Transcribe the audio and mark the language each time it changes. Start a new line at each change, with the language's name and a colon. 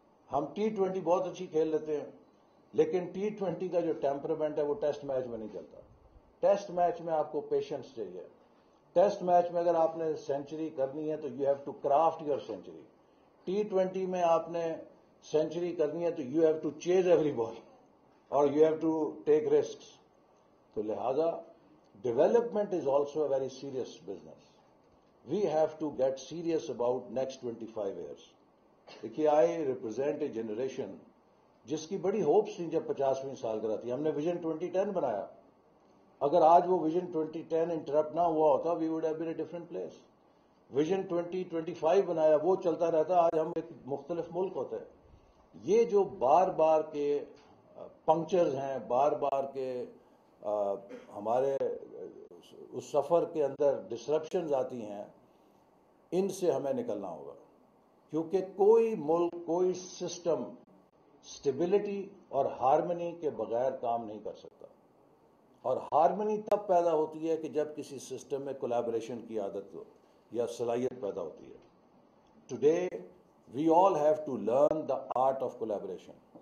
Urdu: ہم T20 بہت اچھی کھیل لیتے ہیں، لیکن T20 کا جو ٹیمپرمنٹ ہے وہ ٹیسٹ میچ میں نہیں چلتا. ٹیسٹ میچ میں آپ کو پیشنس چاہیے. ٹیسٹ میچ میں اگر آپ نے سینچری کرنی ہے تو
English: You have to craft your century.
Urdu: T20 میں آپ نے سینچری کرنی ہے تو
English: You have to chase every ball اور you have to take risks.
Urdu: تو لہذا
English: Development is also a very serious business. We have to get serious about next 25 years.
Urdu: دیکھیے،
English: I represent a generation
Urdu: جس کی بڑی ہوپس تھیں جب 50ویں سالگرہ تھی. ہم نے ویژن 2010 بنایا. اگر آج وہ ویژن 2010 انٹرپٹ نہ ہوا ہوتا،
English: We would have been a different place.
Urdu: Vision 2025 بنایا، وہ چلتا رہتا، آج ہم ایک مختلف ملک ہوتے. یہ جو بار بار کے پنکچرز ہیں، بار بار کے ہمارے اس سفر کے اندر ڈسرپشنز آتی ہیں، ان سے ہمیں نکلنا ہوگا. کیونکہ کوئی ملک، کوئی سسٹم اسٹیبلٹی اور ہارمنی کے بغیر کام نہیں کر سکتا. اور ہارمنی تب پیدا ہوتی ہے کہ جب کسی سسٹم میں کولیبریشن کی عادت ہو یا صلاحیت پیدا ہوتی ہے.
English: Today we all have to learn the art of collaboration.